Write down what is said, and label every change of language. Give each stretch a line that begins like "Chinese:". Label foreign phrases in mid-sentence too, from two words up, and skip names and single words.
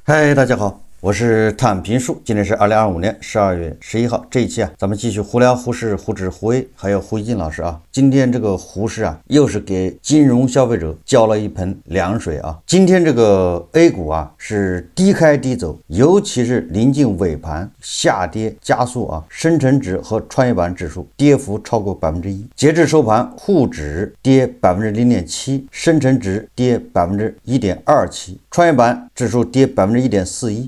Chinese: 嗨，大家好，我是躺平树，今天是2025年12月11號。這一期咱們繼續胡聊胡適、胡指、胡威，還有胡一金老師啊。今天這個胡適又是給金融消費者澆了一盆涼水啊。今天這個 A 股是低開低走，尤其是臨近尾盤下跌加速啊。深成指和創業板指數跌幅超過1%，截至收盤，滬指跌0.7%，深成指跌1.27%，創業板指數跌1.41%。